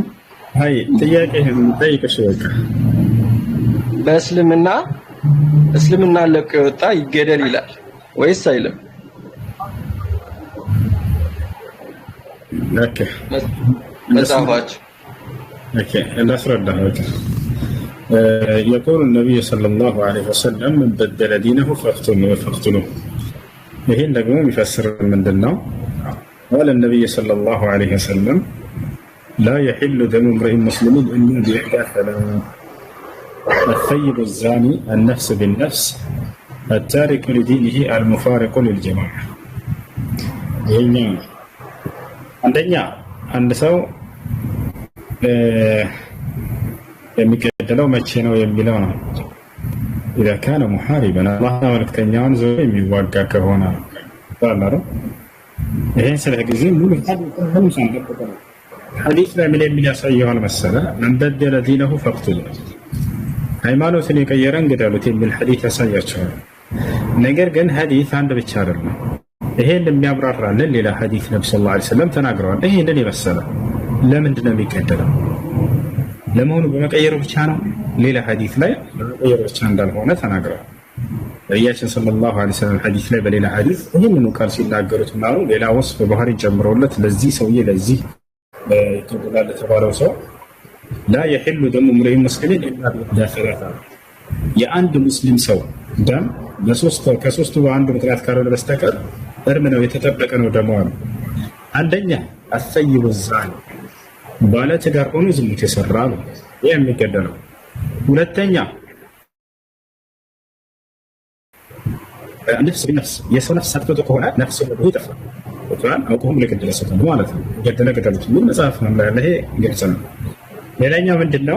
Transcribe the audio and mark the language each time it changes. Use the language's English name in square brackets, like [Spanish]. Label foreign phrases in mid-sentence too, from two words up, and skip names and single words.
[Amharic] አይ ጥያቄህን ጠይቅሽ በቃ። እስልምና ለቆ የወጣ ይገደል ይላል ወይስ አይልም? ኦኬ መጽሐፋችሁ ኦኬ ላስረዳህ በቃ። [Arabic] يقول النبي صلى الله عليه وسلم من بدل دينه فاقتلوه. [Amharic] ይሄን ደግሞ የሚፈስር ምንድነው? [Arabic] قال النبي صلى الله عليه وسلم لا يحل دم امرئ مسلم الا باحدى ثلاث: الثيب الزاني، النفس بالنفس، التارك لدينه، المفارق للجماعه. [Amharic] ይሄኛው አንደኛ አንድ ሰው የሚገደለው መቼ ነው የሚለው ነው። [Arabic] إذا كان محاربا الله [Amharic] መልእክተኛውን ዘው የሚዋጋ ከሆነ ታላሩ ይሄን ስለ ጊዜ ሙሉ ሐዲስ ላይ ምን የሚያሳየው መሰለ [Arabic] من بدل دينه فاقتلوه [Amharic] ሃይማኖትን የቀየረን ግደሉት የሚል ሐዲስ ያሳያቸዋል። ነገር ግን ሐዲስ አንድ ብቻ አይደለም። ይሄን የሚያብራራልን ሌላ ሐዲስ ነብዩ [Arabic] صلى الله عليه وسلم [Amharic] ተናግረዋል። ይሄንን የመሰለ ለምንድን ነው የሚገደለው? ለመሆኑ በመቀየሩ ብቻ ነው? ሌላ ሐዲስ ላይ በመቀየሩ ብቻ እንዳልሆነ ተናግረዋል። ነቢያችን [Arabic] صلى الله عليه وسلم [Amharic] ሐዲስ ላይ በሌላ ሐዲስ ይህንኑ ቃል ሲናገሩት ነው ሌላ ወስፍ ባህሪ ጨምረውለት ለዚህ ሰውዬ ለዚህ ተብሏል ለተባለው ሰው [Arabic] لا يحل دم امرئ مسلم الا بإحدى ثلاث: [Amharic] የአንድ ሙስሊም ሰው ደም ከሶስቱ በአንዱ ምክንያት ካልሆነ በስተቀር እርም ነው፣ የተጠበቀ ነው ደሙ አሉ። አንደኛ [Arabic] الثيب الزاني [Amharic] ባለ ትዳር ሆኖ ዝሙት የሰራ ነው የሚገደለው። ሁለተኛ ነፍስ በነፍስ የሰው ነፍስ አጥቶ ከሆነ ነፍስ ነው ይጠፋል። ወጣን አውቆም ለገደለ ሰው ማለት ነው ገደሉት ምን መጽሐፍ ነው ላይ ይሄ ግልጽ ነው። ሌላኛው ምንድነው?